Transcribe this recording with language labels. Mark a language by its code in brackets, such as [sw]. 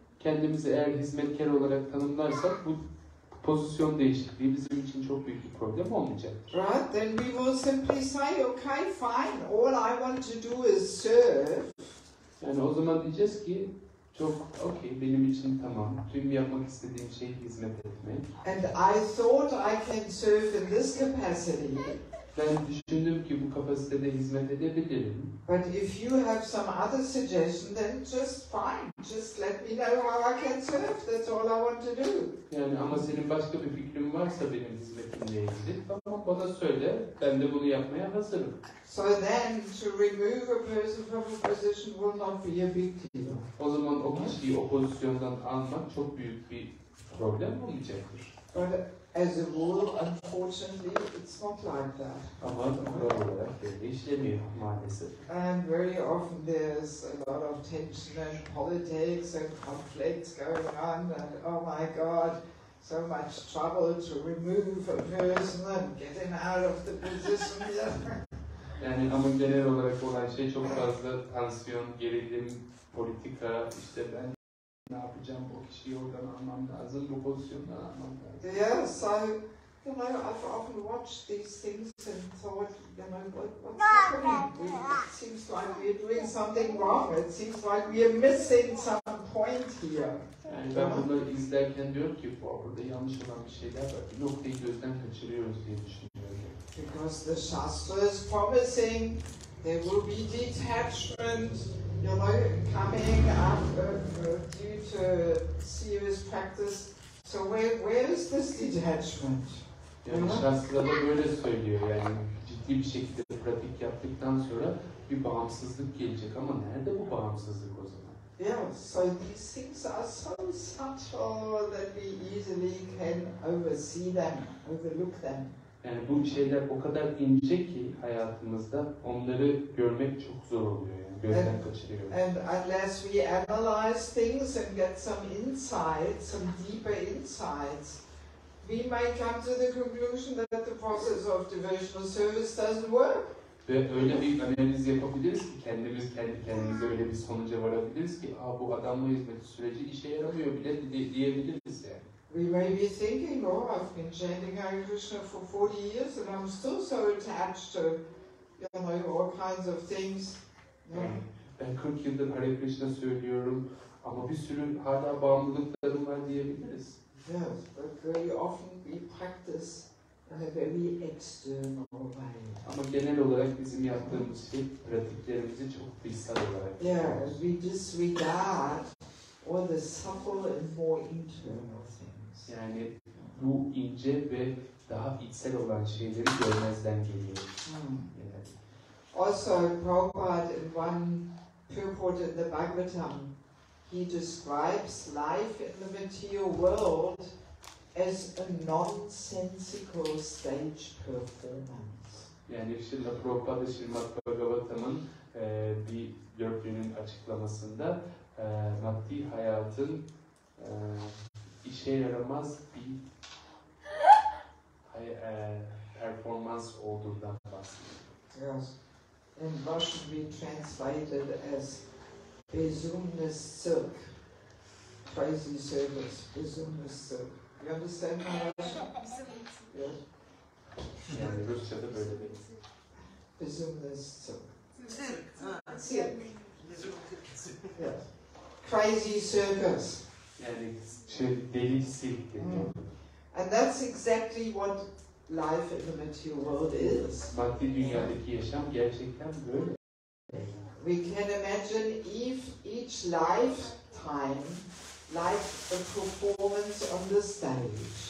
[tr] Kendimizi eğer hizmetkar olarak tanımlarsak bu pozisyon değişikliği bizim için çok büyük bir problem olmayacaktır. [en] Right? Then we will simply say, okay, fine, all I want to do is serve. [tr] Yani o zaman diyeceğiz ki çok okey, benim için tamam. Tüm yapmak istediğim şey hizmet etmek. [en] And I thought I can serve in this capacity. [tr] Ben düşündüm ki bu kapasitede hizmet edebilirim. [en] But if you have some other suggestion, then just fine. Just let me know how I can serve. That's all I want to do. [tr] Yani ama senin başka bir fikrin varsa benim hizmetimle ilgili, tamam bana söyle, ben de bunu yapmaya hazırım. [en] So then, to remove a person from a position will not be a big deal. [tr] O zaman o kişiyi o pozisyondan almak çok büyük bir problem olmayacaktır. [en] But as a rule, unfortunately, it's not like that. [tr] Ama kural olarak böyle işlemiyor maalesef. [en] And very often there's a lot of tension and politics and conflicts going on, and oh my God, so much trouble to remove a person and getting out of the position. [tr] Yani ama genel olarak olan şey çok fazla tansiyon, gerilim, politika, işte ben ne yapacağım, o kişiyi oradan almam lazım, bu pozisyondan almam lazım. [en] Yeah, so, I've often watched these things and thought, what's happening? It seems like we're doing something wrong. It seems like we're missing some point here. [tr] Yani ben bunları izlerken diyorum ki burada yanlış olan bir şeyler var. Bir noktayı gözden kaçırıyoruz diye düşünüyorum. [en] Because the Shastra is promising there will be detachment, coming up due to serious practice. So where is this detachment? [tr] Yani Shastra'da böyle söylüyor, yani ciddi bir şekilde pratik yaptıktan sonra bir bağımsızlık gelecek ama nerede bu bağımsızlık o zaman? [en] Yeah, so these things are so subtle that we easily can oversee them, overlook them. [tr] Yani bu şeyler o kadar ince ki hayatımızda onları görmek çok zor oluyor, yani gözden kaçırıyoruz. [en] And unless we analyze things and get some insights, some deeper insights, we may come to the conclusion that the process of devotional service doesn't work. [tr] Ve öyle bir analiz yapabiliriz ki kendi kendimize öyle bir sonuca varabiliriz ki bu Adanma hizmeti süreci işe yaramıyor bile diyebiliriz yani. [en] We may be thinking, I've been chanting Hare Krishna for 40 years and I'm still so attached to, all kinds of things. [tr] Yani ben 40 yıldır Hare Krishna söylüyorum ama bir sürü hala bağımlılıklarım var diyebiliriz. [en] Yes, but very often we practice in a very external way. [tr] Ama genel olarak bizim yaptığımız şey pratiklerimizi çok dışsal olarak [en] yeah, we disregard all the subtle and more internal things. [tr] Yani bu ince ve daha içsel olan şeyleri görmezden geliyor. Yani. [en] Also, Prabhupada in one purport in the Bhagavatam, he describes life in the material world as a nonsensical stage performance. [tr] Yani şimdi Prabhupada Srimad Bhagavatam'ın bir dörtlüğünün açıklamasında maddi hayatın işe yaramaz bir performans olduğundan bahsediyor. [en] Yes. In Russian we translated as [ru] bezumnes silk, [en] crazy service, [ru] bezumnes silk. [en] You understand my Russian? Yes. [tr] Yani Rusça'da böyle değil. [ru] Bezumnes silk. Silk. [en] Yes. Crazy circus. [tr] Yani deli silk deniyor. [en] And that's exactly what life in the material world is. [tr] Maddi dünyadaki yaşam gerçekten böyle. [en] We can imagine each lifetime like a performance on the stage.